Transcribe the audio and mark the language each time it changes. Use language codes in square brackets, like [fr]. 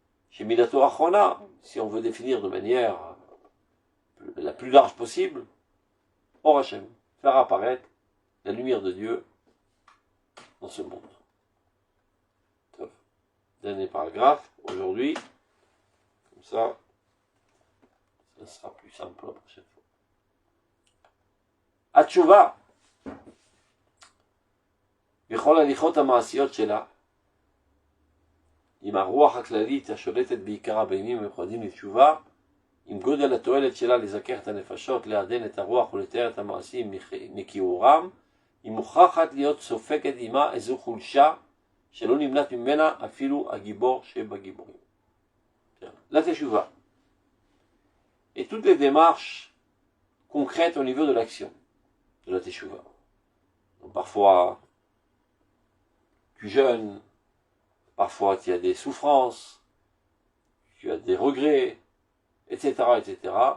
[fr] Chez Midato Achrona, si on veut définir de manière la plus large possible, Or Hashem, faire apparaître la lumière de Dieu dans ce monde. Dernier paragraphe, aujourd'hui, comme ça sera plus simple la prochaine fois. [he] התשובה, בכל הליכות המעשיות שלה, עם הרוח הכללית השולטת בעיקרה בימים המיוחדים לתשובה, עם גודל התועלת שלה לזכך את הנפשות, לעדן את הרוח ולתאר את המעשים מכיעורם, היא מוכרחת להיות סופגת עמה איזו חולשה שלא נמנעת ממנה אפילו הגיבור שבגיבורים. [fr] La teshuva. Et toutes les démarches concrètes au niveau de l'action de la teshuva. Donc parfois, tu jeûnes, parfois tu as des souffrances, tu as des regrets, etc., etc.